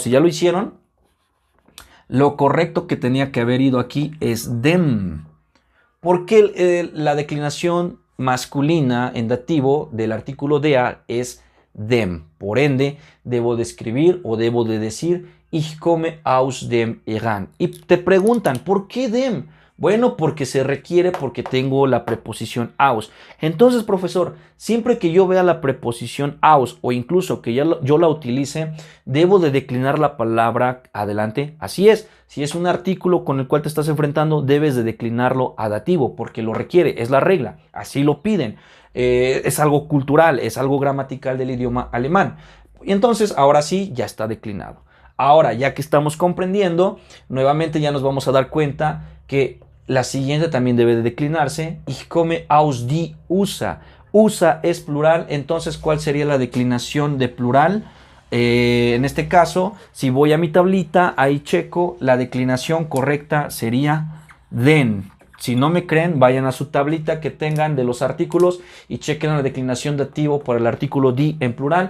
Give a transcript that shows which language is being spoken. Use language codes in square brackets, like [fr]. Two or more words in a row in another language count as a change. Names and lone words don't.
[es] Si ya lo hicieron, lo correcto que tenía que haber ido aquí es dem. Porque la declinación masculina en dativo del artículo dea es dem. Por ende, debo de escribir o debo de decir [de] ich komme aus dem Iran. [es] Y te preguntan, ¿por qué dem? Bueno, porque se requiere, porque tengo la preposición aus. Entonces, profesor, siempre que yo vea la preposición aus o incluso que yo la utilice, debo de declinar la palabra adelante. Así es, si es un artículo con el cual te estás enfrentando, debes de declinarlo a dativo porque lo requiere, es la regla, así lo piden. Es algo cultural, es algo gramatical del idioma alemán. Y entonces, ahora sí, ya está declinado. Ahora, ya que estamos comprendiendo, nuevamente ya nos vamos a dar cuenta que la siguiente también debe de declinarse. [de] Ich komme aus die USA. [es] USA es plural, entonces ¿cuál sería la declinación de plural? En este caso, si voy a mi tablita, ahí checo, la declinación correcta sería den. Si no me creen, vayan a su tablita que tengan de los artículos y chequen la declinación dativo por el artículo die en plural.